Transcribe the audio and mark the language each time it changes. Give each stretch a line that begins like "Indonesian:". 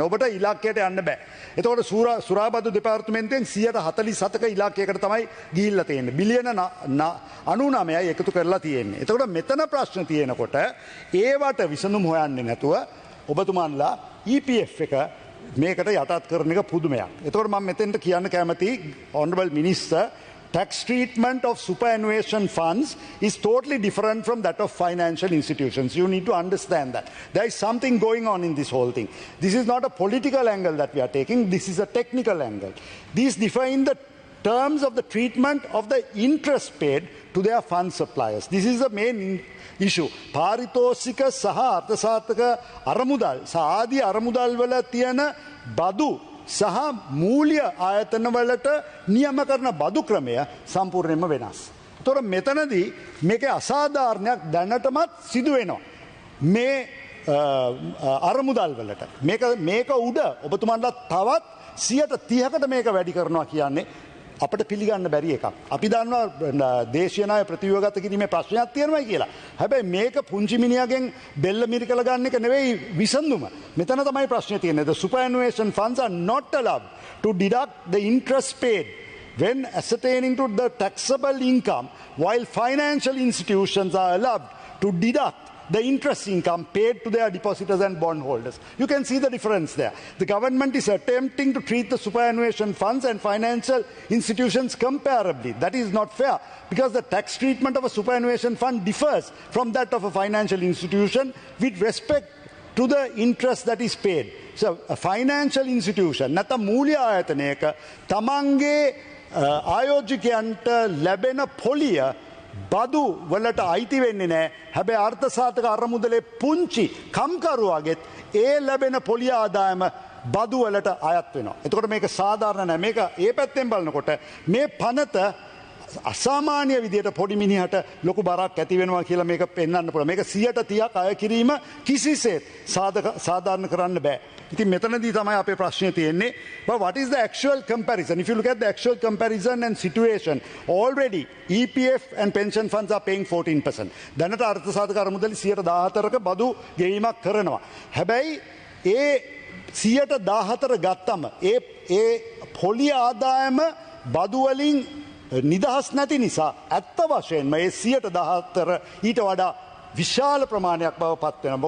Sinhala: ඔබට ඉලක්කයට යන්න බෑ. එතකොට සුරාබදු දෙපාර්තමේන්තුවෙන් 147ක ඉලක්කයකට තමයි ගිහිල්ලා තියෙන්නේ. බිලියන 99යි එකතු කරලා තියෙන්නේ. එතකොට මෙතන ප්‍රශ්න තියෙනකොට ඒවට විසඳුම් හොයන්නේ නැතුව ඔබතුමන්ලා EPF එක මේකට යටත් කරන එක පුදුමයක්. එතකොට මම මෙතෙන්ට කියන්න කැමති
English: Honorable Minister, tax treatment of superannuation funds is totally different from that of financial institutions. You need to understand that. There is something going on in this whole thing. This is not a political angle that we are taking, this is a technical angle. These differ in the terms of the treatment of the interest paid to their fund suppliers. This is the main issue.
Sinhala: පාරිතෝෂික සහ අර්ථසාර්ථක අරමුදල් සාදී අරමුදල් වල තියෙන බදු සහ මූල්‍ය ආයතන වලට නියම කරන බදු ක්‍රමය සම්පූර්ණයෙන්ම වෙනස්. ඒතොර මෙතනදී මේකේ අසාධාරණයක් දැනටමත් සිදු වෙනවා. මේ අරමුදල් වලට මේක උඩ ඔබතුමන්ලා තවත් 130කට මේක වැඩි කරනවා කියන්නේ අපට පිළිගන්න බැරි එකක්. අපි දන්නවා දේශීය ණය ප්‍රතිව්‍යුහගත කිරීමේ ප්‍රශ්නයක් තියෙනවායි කියලා. හැබැයි මේක පුංචි මිනිහගෙන් බෙල්ල මිරිකල ගන්න එක නෙවෙයි විසඳුම. මෙතන තමයි ප්‍රශ්නේ තියෙන්නේ.
English: The superannuation funds are not allowed to deduct the interest paid when ascertaining to the taxable income, while financial institutions are allowed to deduct the interest income paid to their depositors and bondholders. You can see the difference there. The government is attempting to treat the superannuation funds and financial institutions comparably. That is not fair because the tax treatment of a superannuation fund differs from that of a financial institution with respect to the interest that is paid. So a financial institution,
Sinhala: නැත්නම් මූල්‍ය ආයතනයක තමන්ගේ ආයෝජකයන්ට ලැබෙන පොලිය බදු වලට අයිති වෙන්නේ නැහැ. හැබැයි අර්ථසාධක අරමුදලේ පුංචි කම්කරුවාගෙත් ඒ ලැබෙන පොලිය ආදායම බදු වලට අයත් වෙනවා. එතකොට මේක සාධාරණ නැහැ. මේක ඒ පැත්තෙන් බලනකොට මේ පනත අසාමාන්‍ය විදියට පොඩි මිනිහට ලොකු බරක් ඇති වෙනවා කියලා මේක පෙන්වන්න පුළුවන්. මේක 130ක් අය කිරීම කිසිසේත් සාධාරණ කරන්න බෑ. ඉතින් මෙතනදී තමයි අපේ ප්‍රශ්නේ තියෙන්නේ.
English: But what is the actual comparison? If you look at the actual comparison and situation, already EPF and pension funds are paying 14%.
Sinhala: දැනට අර්ථසාධක අරමුදලි 114ක බදු ගෙවීමක් කරනවා. හැබැයි ඒ 114 ගත්තම ඒ පොලිය ආදායම බදු වලින් නිදහස් නැති නිසා ඇත්ත වශයෙන්ම මේ 114 ඊට වඩා විශාල ප්‍රමාණයක් බව පත් වෙනවා.